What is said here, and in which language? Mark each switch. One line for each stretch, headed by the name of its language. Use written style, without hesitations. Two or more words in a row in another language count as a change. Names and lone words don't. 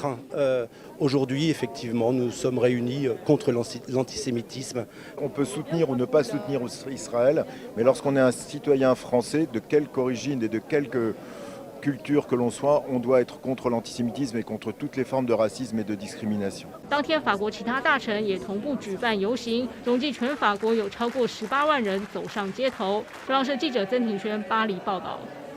French: Aujourd'hui, effectivement, nous sommes réunis contre l'antisémitisme. On peut soutenir ou ne pas soutenir Israël, mais lorsqu'on est un citoyen français, de quelque origine et de quelque culture que l'on soit, on doit être contre l'antisémitisme et contre toutes les formes de racisme et de discrimination.
Chinese: 当天，法国其他大臣也同步举办游行，总计全法国有超过18万人走上街头。中央社记者曾庭轩巴黎报道。